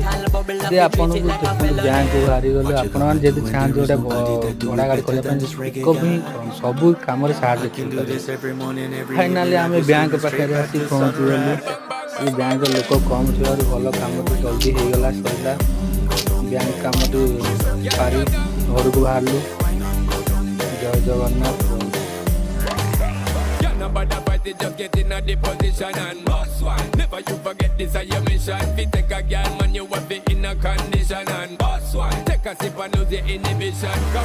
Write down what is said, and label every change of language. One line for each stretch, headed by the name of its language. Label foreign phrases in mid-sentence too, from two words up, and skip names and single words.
Odia: ଯେ ଆପଣଙ୍କୁ ଦେଖନ୍ତୁ ବ୍ୟାଙ୍କକୁ ବାହାରିଗଲୁ। ଆପଣମାନେ ଯଦି ଚାହାନ୍ତି ଗୋଟେ ଭଡ଼ା ଗାଡ଼ି କରିବା ପାଇଁ ପିକଅପ୍ ହିଁ ସବୁ କାମରେ ସାହାଯ୍ୟ କରିପାରିବେ। ଫାଇନାଲି ଆମେ ବ୍ୟାଙ୍କ ପାଖରେ ଆସି ପହଞ୍ଚିଗଲୁ। ଏ ବ୍ୟାଙ୍କ ଲୋକ କମ୍ ଥିବାରୁ ଭଲ କାମଟି ଜଲ୍ଦି ହେଇଗଲା, ସରିଲା। ବ୍ୟାଙ୍କ କାମଟି ସାରି ଘରକୁ ବାହାରିଲୁ। ଜୟ ଜଗନ୍ନାଥ।
English: Just get in a the position and boss one. Never you forget this is your mission. Fi take a girl man, you have it in a condition and boss one. Take a sip and lose your inhibition.